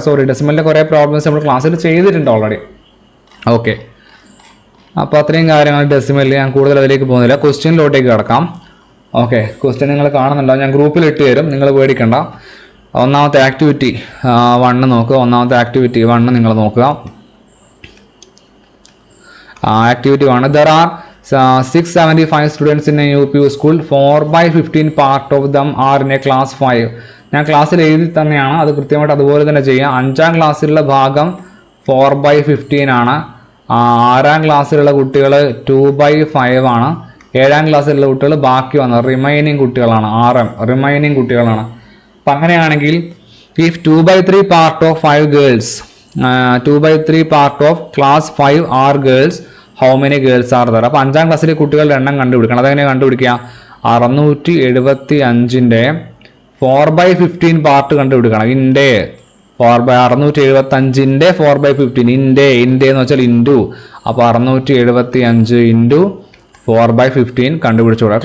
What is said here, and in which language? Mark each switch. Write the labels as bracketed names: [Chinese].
[Malayalam] ഡെസിമലിൻ്റെ കുറേ പ്രോബ്ലംസ് നമ്മൾ ക്ലാസ്സിൽ ചെയ്തിട്ടുണ്ട് ഓൾറെഡി. ഓക്കെ, അപ്പോൾ അത്രയും കാര്യങ്ങൾ ഡെസിമലിൽ ഞാൻ കൂടുതൽ അതിലേക്ക് പോകുന്നില്ല. ക്വസ്റ്റ്യനിലോട്ടേക്ക് കിടക്കാം. ഓക്കെ, ക്വസ്റ്റ്യൻ നിങ്ങൾ കാണുന്നുണ്ടോ? ഞാൻ ഗ്രൂപ്പിൽ ഇട്ട് തരും, നിങ്ങൾ പേടിക്കണ്ട. ഒന്നാമത്തെ ആക്ടിവിറ്റി 1 നോക്കുക. ഒന്നാമത്തെ ആക്ടിവിറ്റി 1 നിങ്ങൾ നോക്കുക. [English] Activity 1, there are 675 students in a UPU school. 4/15 part of them are in a class 5. [Malayalam] ഞാൻ ക്ലാസ്സിൽ എഴുതി തന്നെയാണ്, അത് കൃത്യമായിട്ട് അതുപോലെ തന്നെ ചെയ്യാം. 5ാം ക്ലാസ്സിലുള്ള ഭാഗം 4/15 ആണ്. 6ാം ക്ലാസ്സിലുള്ള കുട്ടികൾ 2/5 ആണ്. 7ാം ക്ലാസ്സിലുള്ള കുട്ടികൾ ബാക്കി വന്ന റിമൈനിങ് കുട്ടികളാണ്. റിമൈനിങ് കുട്ടികളാണ്. അപ്പം അങ്ങനെയാണെങ്കിൽ [English] If 2/3 part of 5 girls, 2/3 part of class 5 are girls, how many girls are there? [Malayalam] അപ്പോൾ 5ാം ക്ലാസ്സിലെ കുട്ടികളുടെ എണ്ണം കണ്ടുപിടിക്കണം. അതെങ്ങനെയാണ് കണ്ടുപിടിക്കുക? 675ൻ്റെ 4/15 പാർട്ട് കണ്ടുപിടിക്കണം. 675ൻ്റെ 4/15 ഇൻ്റെ എന്ന് വെച്ചാൽ ഇൻറ്റു അപ്പോൾ 675 ഇൻറ്റു 4/15 കണ്ടുപിടിച്ചു കൊടുക്കുക.